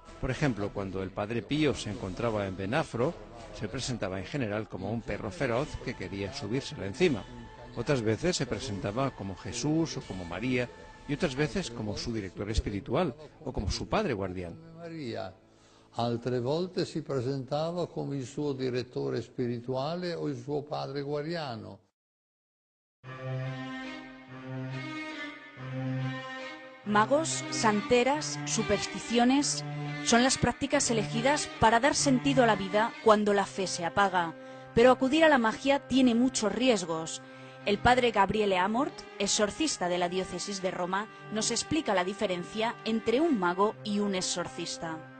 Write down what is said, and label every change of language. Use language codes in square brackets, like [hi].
[es] Por ejemplo, cuando el padre Pío se encontraba en Benafro, se presentaba en general como un perro feroz que quería subírsele encima. Otras veces se presentaba como Jesús o como María, y otras veces como su director espiritual o como su padre guardián. [it] Altre volte si presentava come il suo direttore spirituale o il suo padre guardiano. [es] Magos, santeras, supersticiones son las prácticas elegidas para dar sentido a la vida cuando la fe se apaga. Pero acudir a la magia tiene muchos riesgos. El padre Gabriele Amorth, exorcista de la diócesis de Roma, nos explica la diferencia entre un mago y un exorcista.